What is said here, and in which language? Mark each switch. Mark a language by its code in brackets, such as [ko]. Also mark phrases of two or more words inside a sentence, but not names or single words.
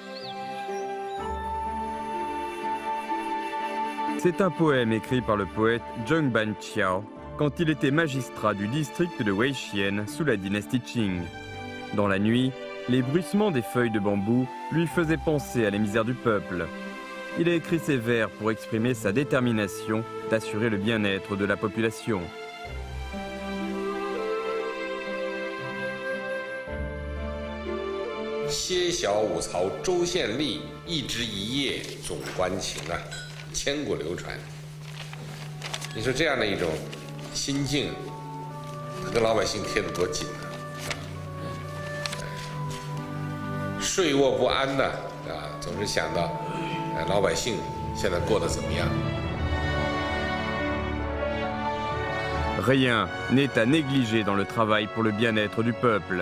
[fr] C'est un poème écrit par le poète Zheng Banqiao quand il était magistrat du district de Weixin sous la dynastie Qing. Dans la nuit, les bruissements des feuilles de bambou lui faisaient penser à la misère du peuple. Il a écrit ces vers pour exprimer sa détermination d'assurer le bien-être de la population. [zh] 歇小五曹州县吏，一枝一叶总关情啊，千古流传。你说这样的一种心境，跟老百姓贴得多紧啊！睡卧不安呢，总是想到，老百姓现在过得怎么样。 [fr] Rien n'est à négliger dans le travail pour le bien-être du peuple.